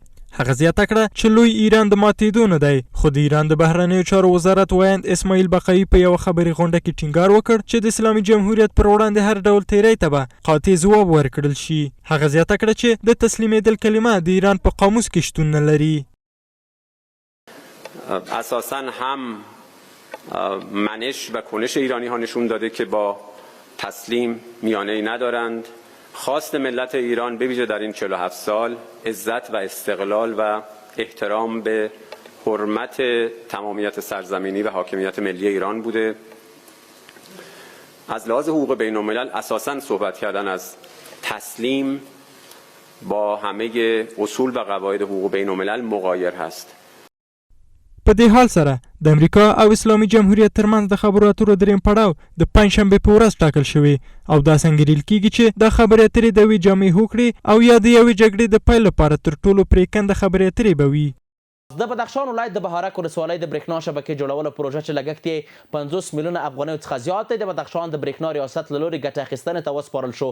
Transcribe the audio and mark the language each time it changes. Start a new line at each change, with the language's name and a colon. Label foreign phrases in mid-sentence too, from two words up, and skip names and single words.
Pashto: هغه زیاته کړه چې لوی ایران د ماتېدو نه دی. خو د ایران د بهرنیو چارو وزارت وایند اسماعیل بقایي په یوه خبري غونډه کې ټینګار وکړ چې د اسلامي جمهوریت پر وړاندې هر ډول تیری ته به قاطع ځواب ورکړل شي. هغه زیاته کړه چې د تسلیمېدل کلمه د ایران په قاموس کې شتون نه لري.
Persian: اساساً هم منش و کنش ایرانی ها نشون داده که با تسلیم میانه‌ای ندارند. خواست ملت ایران به ویژه در این 47 سال عزت و استقلال و احترام به حرمت تمامیت سرزمینی و حاکمیت ملی ایران بوده. از لحاظ حقوق بین الملل اساساً صحبت کردن از تسلیم با همه اصول و قواعد حقوق بین الملل مغایر هست.
Pashto: په دې حال سره د امریکا او اسلامي جمهوریت ترمنځ د خبرو اترو درېیم پړاو د پنجشنبې په ورځ ټاکل شوی او داسې انګېرل کېږي چې دا خبرې اترې د یوې جامع هوکړې او یا د یوې جګړې د پیل لپاره تر ټولو پرېکنده خبرې اترې به وي. د بدخشان ولایت د بهارک ولسوالۍ د برېښنا شبکې جوړولو پروژه چې لګښت یې 50 میلیونه افغانیو څخه زیات دی د بدخشان د برېښنا ریاست له لوري ګټه اخیستنې ته وسپارل شو.